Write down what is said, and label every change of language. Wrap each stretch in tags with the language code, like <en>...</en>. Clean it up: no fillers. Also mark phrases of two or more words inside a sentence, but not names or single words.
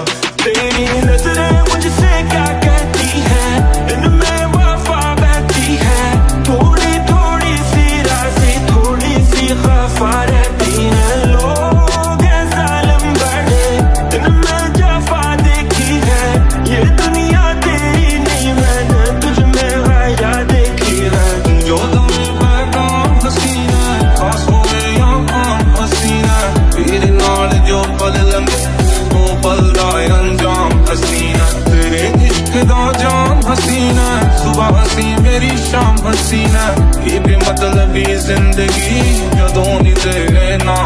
<hi>तेरी नजरें मुझसे क्या कहती है इनमें वफा बहती है थोड़ी थोड़ी सी राशि थोड़ी सी खफा रहती है लोग हैं जालिम बड़े इनमें जफा देखी है ये दुनिया तेरी नहीं मैंने तुझ में हया देखी है जो तुम्हें</hi> <pa>ਪੈਗਾਮ ਹਸੀਨਾ ਖ਼ਾਸ ਹੋਵੇ ਯਾ ਆਮ ਹਸੀਨਾ ਤੇਰੇ ਨਾਲ ਜੋ ਪਲ ਲੰਘੇ ਵੋ ਪਲ ਦਾ ਅੰਜਾਮ ਹਸੀਨਾ ਤੇਰੇ ਇਸ਼ਕ ਦਾ ਜਾਮ ਹਸੀਨਾ ਸੁਬਹ ਹਸੀ ਮੇਰੀ ਸ਼ਾਮ ਹਸੀਨਾ</pa> <hi>ये बेमतलबी जिंदगी</hi> <pa>ਜਦੋਂ ਦੀ ਤੇਰੇ</pa>